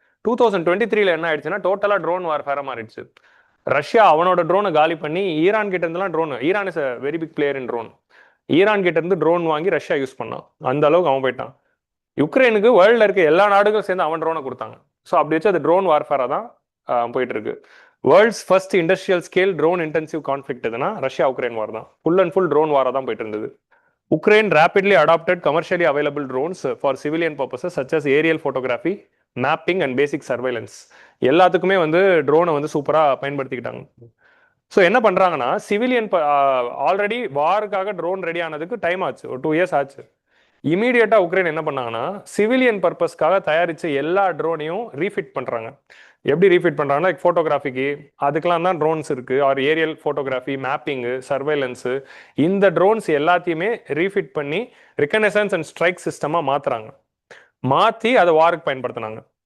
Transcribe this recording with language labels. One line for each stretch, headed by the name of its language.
Tamil: 2023 என்ன ஆயிடுச்சுன்னா டோட்டலாக ட்ரோன் வார்ஃபேராக மாறிடுச்சு. ரஷ்யா அவனோட ட்ரோனை காலி பண்ணி ஈரான் கிட்ட இருந்தெல்லாம் drone,
English: Iran is a very big player in drone,
Tamil: Iran கிட்ட இருந்து ட்ரோன் வாங்கி ரஷ்யா யூஸ் பண்ணான். அந்த அளவுக்கு அவன் போயிட்டான். யுக்ரைனுக்கு வேர்ல்ட்ல இருக்க எல்லா நாடுகளும் சேர்ந்து அவன் ட்ரோனை கொடுத்தாங்க. ஸோ அப்படி வச்சு அது ட்ரோன் வார்ஃபேரா தான் போயிட்டு இருக்கு.
English: World's first industrial scale drone intensive conflict எதுனா Russia Ukraine war தான்.
Tamil: ஃபுல் அண்ட் ஃபுல் ட்ரோன் வாரா தான் போயிட்டு இருந்தது.
English: Ukraine rapidly adopted commercially available drones for civilian purposes such as aerial photography, mapping and basic surveillance.
Tamil: எல்லாத்துக்குமே வந்து ட்ரோனை வந்து சூப்பராக பயன்படுத்திக்கிட்டாங்க. ஸோ என்ன பண்ணுறாங்கன்னா, சிவிலியன் ஆல்ரெடி வாருக்காக ட்ரோன் ரெடி ஆனதுக்கு டைம் ஆச்சு, ஒரு 2 years ஆச்சு. இமீடியட்டாக உக்ரைன் என்ன பண்ணாங்கன்னா, சிவிலியன் பர்பஸ்க்காக தயாரித்த எல்லா ட்ரோனையும் ரீஃபிட் பண்ணுறாங்க. எப்படி ரீஃபிட் பண்ணுறாங்கன்னா, லைக் ஃபோட்டோகிராஃபிக்கு அதுக்கெலாம் தான் ட்ரோன்ஸ் இருக்குது, ஆர் ஏரியல் ஃபோட்டோகிராஃபி, மேப்பிங்கு, சர்வைலன்ஸு, இந்த ட்ரோன்ஸ் எல்லாத்தையுமே ரீஃபிட் பண்ணி ரிகனைசன்ஸ் அண்ட் ஸ்ட்ரைக் சிஸ்டமாக மாற்றி அதை வாருக்கு பயன்படுத்தினாங்க.